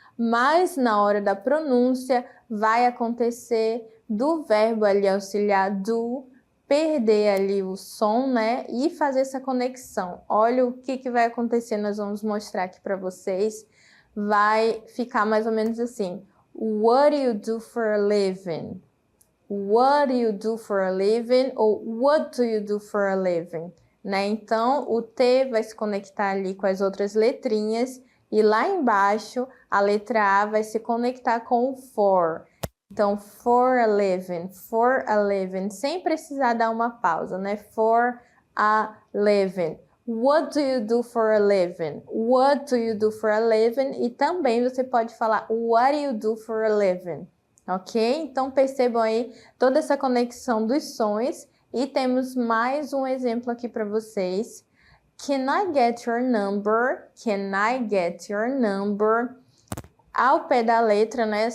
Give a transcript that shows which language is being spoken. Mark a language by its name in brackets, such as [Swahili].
[Portuguese] mas na hora da pronúncia vai acontecer do verbo ali auxiliar do, perder ali o som, né? E fazer essa conexão. Olha o que vai acontecer, nós vamos mostrar aqui para vocês. Vai ficar mais ou menos assim. [English] What do you do for a living? What do you do for a living? Ou what do you do for a living? [Portuguese] Né? Então, o T vai se conectar ali com as outras letrinhas e lá embaixo a letra A vai se conectar com o for. Então, for a living, sem precisar dar uma pausa, né? [English] For a living. What do you do for a living? What do you do for a living? [Portuguese] E também você pode falar [English] what do you do for a living? Ok? [Portuguese] Então, percebam aí toda essa conexão dos sons. E temos mais um exemplo aqui para vocês. [English] Can I get your number? Can I get your number? [Portuguese] Ao pé da letra, né?